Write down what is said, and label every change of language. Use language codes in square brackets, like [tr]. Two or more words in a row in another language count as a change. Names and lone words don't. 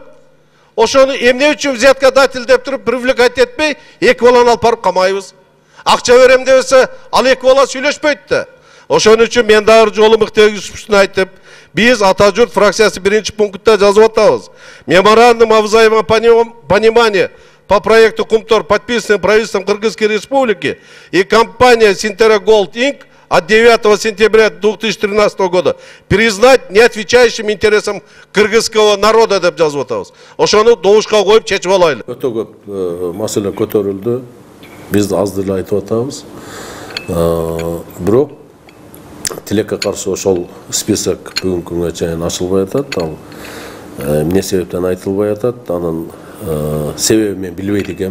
[ky] Ошону эмне үчүн взяткодатель деп туруп привлекать этпей, 2 баланы алып барып камайбыз. Акча берем десе, ал 2 бала сүйлөшпөйт да. Ошон үчүн мен дагы жолу Мыктыбек Юсуповдун айтып, биз Ата журт фракциясы биринчи пунктта жазып атабыз. [ru] Меморандум о взаимном понимании по проекту Кумтор, подписанный правительством Кыргызской Республики и компания Синтера Голд Инк от 9 сентября 2013 года признать неотвечающим интересам кыргызского народа [ky] деп жазып атабыз. Ошону добушка коюп чечип алайлы. Өтө көп маселе көтөрүлдү. Биз азды эле айтып атабыз. Бирок тилекке каршы ошол список бүгүнкү күнгө чейин ачылбай атат. Ал эмне себептен айтылбай атат? Анын себебин мен билбейт экенмин.